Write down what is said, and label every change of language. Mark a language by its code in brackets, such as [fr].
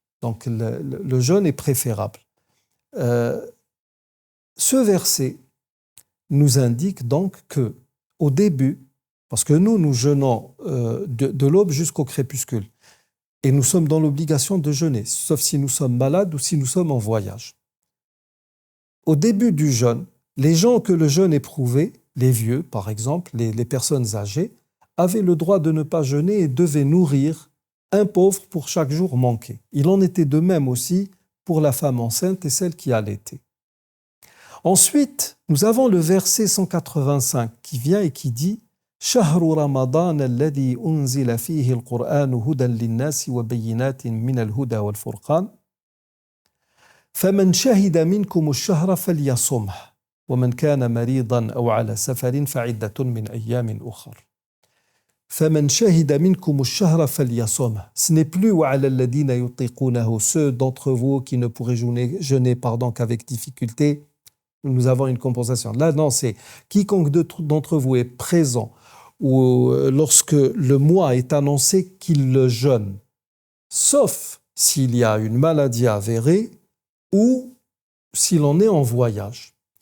[fr] Donc le jeûne est préférable. Ce verset nous indique donc que, au début, parce que nous jeûnons de l'aube jusqu'au crépuscule, et nous sommes dans l'obligation de jeûner, sauf si nous sommes malades ou si nous sommes en voyage. Au début du jeûne, les gens que le jeûne éprouvait les vieux, par exemple, les personnes âgées, avaient le droit de ne pas jeûner et devaient nourrir un pauvre pour chaque jour manqué. Il en était de même aussi pour la femme enceinte et celle qui allaitait. Ensuite, nous avons le verset 185 qui vient et qui dit [ar] شهر رمضان الذي أنزل فيه القرآن هدى للناس وبينات من الهدى والفرقان فمن شهد منكم الشهر فليصمه ومن كان مريضا أو على سفر فعدة من أيام أخر فمن شهد منكم الشهر فليصمه. [fr] Ce n'est plus [ar] وعلى الذين يطيقونه, [fr] ceux d'entre vous qui ne pourraient jeûner qu'avec difficulté, nous avons une compensation. Là, non, c'est quiconque d'entre vous est présent ou lorsque le mois est annoncé qu'il le jeûne, sauf s'il y a une maladie avérée ou s'il en est en voyage.